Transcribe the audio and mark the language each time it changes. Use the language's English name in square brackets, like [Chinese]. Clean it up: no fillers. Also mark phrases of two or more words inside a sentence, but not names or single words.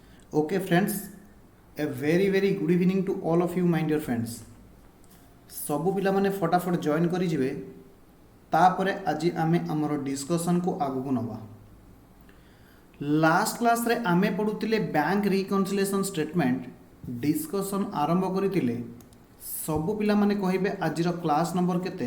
[English] Okay, friends, a very good evening to all of you, my dear friends. [Odia] ସବୁ ପିଲାମାନେ ଫଟାଫଟ ଜଏନ୍ କରିଯିବେ। ତାପରେ ଆଜି ଆମେ ଆମର ଡିସ୍କସନକୁ ଆଗକୁ ନେବା। [English] last classre [Odia] ଆମେ ପଢ଼ୁଥିଲେ [English] bank reconciliation statement discussion [Odia] ଆରମ୍ଭ କରିଥିଲେ। ସବୁ ପିଲାମାନେ କହିବେ ଆଜିର [English] class number [Odia] କେତେ?